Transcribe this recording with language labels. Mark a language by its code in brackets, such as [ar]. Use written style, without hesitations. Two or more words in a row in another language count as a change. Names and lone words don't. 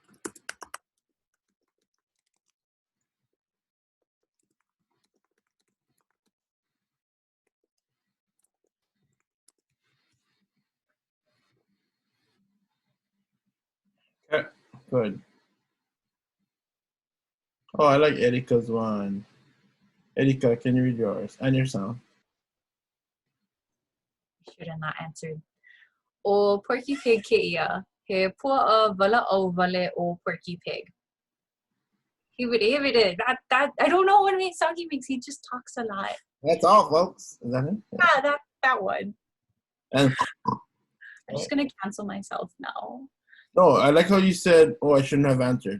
[en] Okay, good. Oh, I like Erika's one. Erika, can you read yours and your sound? Should have not answered. [haw] O porky pig keia. He pua vala o vale o porky pig. [en] He would that I don't know what song he makes. He just talks a lot. That's all, folks. Is that it? Yeah, that one. And, I'm just gonna cancel myself now. no, I like how you said, oh, I shouldn't have answered.